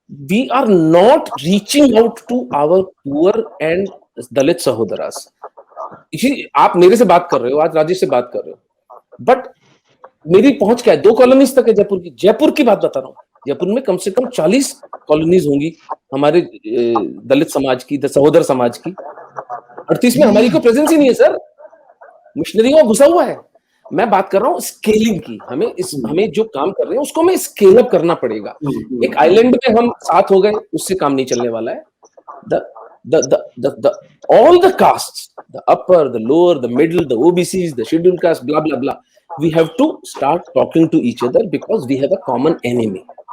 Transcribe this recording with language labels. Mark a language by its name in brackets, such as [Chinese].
[English] We are not reaching out to our poor and Dalit sahodaras. [Hindi] आप मेरे से बात कर रहे हो, आज राजेश से बात कर रहे हो, बट मेरी पहुंच क्या है, 2 कॉलोनीज तक है जयपुर की बात बता रहा हूँ। जयपुर में कम से कम 40 कॉलोनीज होंगी हमारे दलित समाज की, सहोदर समाज की। 38 में हमारी कोई प्रेजेंस ही नहीं है सर, मिशनरियों घुसा हुआ है। मैं बात कर रहा हूँ स्केलिंग की। हमें जो काम कर रहे हैं उसको हमें स्केल अप करना पड़ेगा। एक आइलैंड में हम साथ हो गए, उससे काम नहीं चलने वाला है। [English] All the castes, the upper, the lower, the middle, the OBCs, the scheduled caste, blah blah blah, we have to start talking to each other because we have a common enemy.